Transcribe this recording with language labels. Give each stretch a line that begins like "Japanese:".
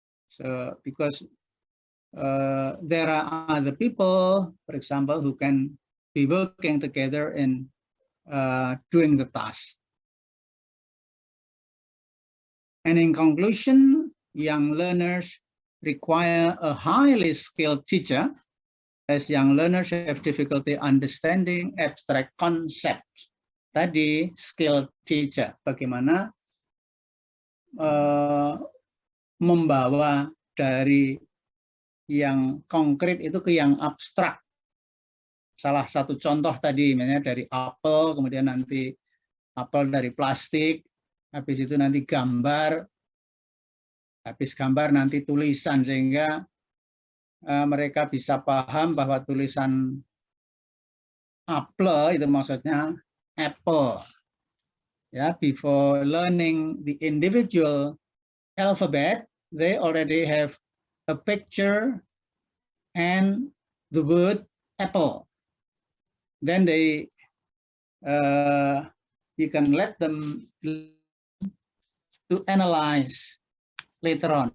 English: So because there are other people, for example, who can be working together in doing the task. And in conclusion, young learners require a highly skilled teacher, as young learners have difficulty understanding abstract concepts.
Indonesian: Tadi skilled teacher, bagaimana membawa dari yang konkret itu ke yang abstrak. Salah satu contoh tadi, misalnya dari apel, kemudian nanti apel dari plastik, habis itu nanti gambar, habis gambar nanti tulisan, sehingga mereka bisa paham bahwa tulisan apel itu maksudnya apple.
English: Yeah, before learning the individual alphabet, they already have a picture and the word apple. Then they, you can let them to analyze later on.